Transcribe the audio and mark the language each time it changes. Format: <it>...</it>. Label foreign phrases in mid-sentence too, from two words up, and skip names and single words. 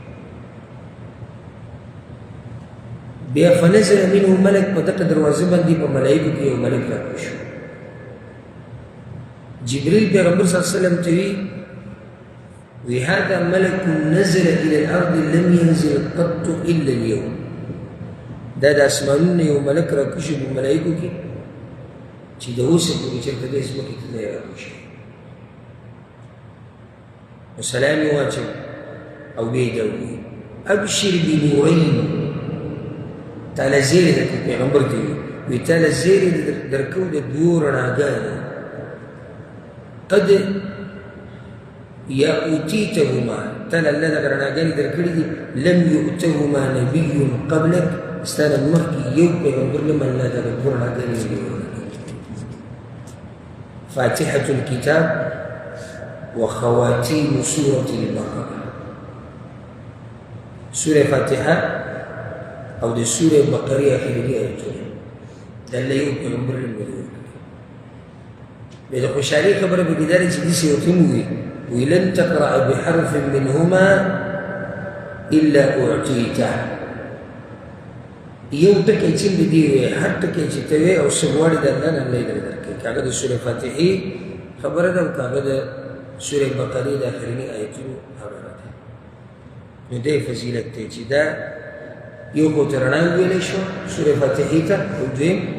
<ps>بیا</ps> <ar>فنزل منه ملک</ar> <ps>په دغه دروازه باندې په ملائکه کې یو ملک راغلی شو جبريل پیغمبر</ps> <ar>صلی الله علیه وسلم</ar> <ps>ته وی</ps> <ar>هذا ملك نزل الى الارض لم ينزل قط الا اليوم</ar> <ps>دا د اسمانونو یو ملک راکوي شو په ملائکه کې چې د اوسه پورې چېرته د ځمکې ته نه راکوي شي نو سلام یې واچو او بیا یې دا ووایي</ps> <ar>ابشر بنورین</ar> <ps>تاله زیری درکړو پیغمبر ته وي تاله زیری درکړو د دوو رڼاګانو قد</ps> <ar>یا اوتیتهما</ar> <ps>تاله الله دغه رڼاګانې درکړي دي</ps> <ar>لم یؤتهما نبي قبلک</ar> <ps>ستا نه مخکې یو پیغمبر نه هم الله دغه دوه رڼاګانې نه دي ورکړي</ps> <ar>فاتحة الكتاب وخواتيم سورة البقرة</ar> <ps>سورة فاتحة او د سورة بقرة آخري آیتونه دا الله یو پیغمبر نه دي ورکړي بیا د خوشحالۍ خبره پکې دا ده چې داسې ورته ووایي</ps> <ar>وی لن تقرأ بحرف منهما إلا أعطيته</ar> <ps>یو ټکی چې د دې وایي هر ټکی چې ته وایي او څه غواړې د الله نه الله یې درته درکوي که هغه د سورې فاتحې خبره ده او که هغه د سورې بقرې د آخریني آیتونو خبره ده نو دی فضیلت دی چې دا یو خو ته رڼا وویلی شوه سورې فاتحې ته او دویم</ps>